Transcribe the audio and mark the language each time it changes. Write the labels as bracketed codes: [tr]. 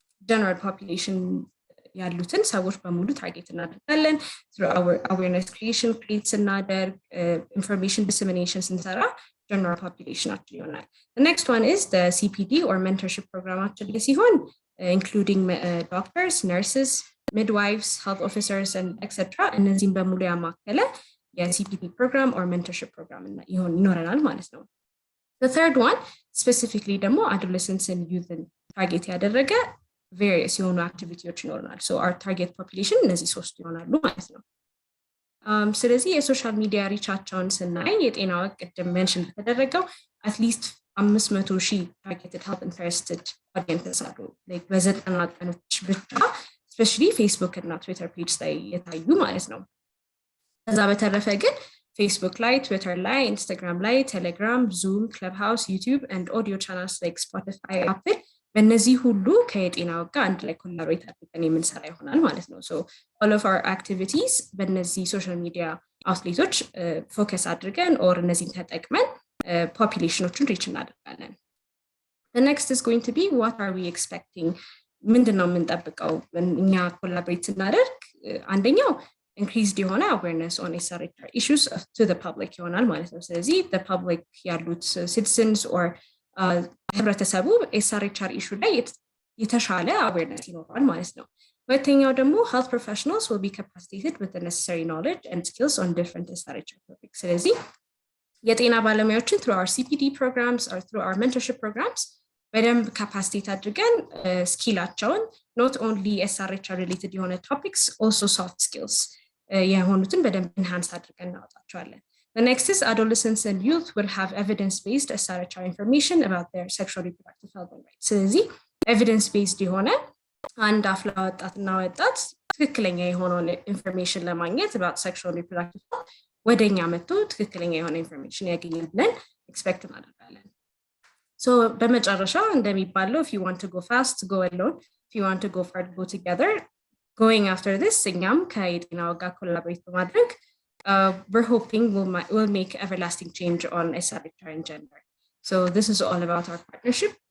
[en] general population [am] ያሉትን ሰዎች በሙሉ ታርጌት እናደርጋለን [en] through our awareness creation creates እናደርግ information dissemination ስንሰራ general population actually ይሆናል. The next one is the CPD or mentorship program [am] actually ሲሆን [en] including doctors, nurses, midwives, health officers and etc. [am] እነዚህን በሙሉ ያማከለ የ [en] CPD program or mentorship program [am] ይኖረናል ማለት ነው. [en] The third one specifically ደግሞ adolescents and youth [am] target ያደረገ various የሆኑ activities ይኖረናል. [en] So our target population [am] እነዚህ ሶስት ይሆናሉ ማለት ነው. ስለዚህ የሶሻል ሚዲያ ሪቻቸውን ስናይ YetenaWeg ቅድም ሜንሽን ተደረገው [en] at least 500,000 targeted health interested audiences [am] አሉ. like በዘጠና ቀኖች ብቻ especially Facebook እና Twitter page ላይ የታዩ ማለት ነው. ከዛ በተረፈ ግን Facebook ላይ Twitter ላይ Instagram ላይ Telegram Zoom Clubhouse [en] YouTube and audio channels like Spotify Apple [am] በእነዚህ ሁሉ ከYetenaWeg ጋር አንድ ላይ ኮላቦሬት አድርገን የምንሰራ ይሆናል ማለት ነው. [en] so all of our activities [am] በእነዚህ ሶሻል ሚዲያ አውትሌቶች ፎከስ አድርገን or እነዚህን ተጠቅመን ፖፑሌሽኖችን ሪች እናደርጋለን. [en] The next is going to be what are we expecting? [am] ምንድነው የምንጠብቀው እኛ ኮላቦሬት ስናደርግ? [en] አንደኛው increased የሆነ awareness on SRHR issues to the public [am] ይሆናል ማለት ነው. ስለዚህ [en] the public [am] ያሉት citizens or ህብረተሰቡ SRHR issue ላይ የተሻለ awareness ይኖራል ማለት ነው. [en] ሁለተኛው ደግሞ health professionals will be capacitated with the necessary knowledge and skills on different SRHR topics. [am] ስለዚህ የጤና ባለሙያዎችን [en] through our CPD programs or through our mentorship programs [am] በደንብ capacity አድርገን ስኪላቸውን [en] not only SRHR related [am] የሆነ topics also soft skills የሆኑትን በደንብ enhance አድርገን እናወጣቸዋለን. [en] The next is adolescents and youth will have evidence-based SRHR information about their sexual reproductive health and rights. [am] ስለዚህ evidence-based የሆነ አንድ አፍላ ወጣትና ወጣት ትክክለኛ የሆነውን ኢንፎርሜሽን ለማግኘት [en] about sexual reproductive health [am] ወደኛ መጥቶ ትክክለኛ የሆነ ኢንፎርሜሽን ያገኛል ብለን ኤክስፔክት እናደርጋለን. So በመጨረሻ እንደሚባለው [en] if you want to go fast go alone, if you want to go far go together. Going after this [am] እኛም ከYetenaWeg ጋር ኮላቦሬት በማድረግ [en] we're hoping we'll make everlasting change on SRHR and gender. So this is all about our partnership.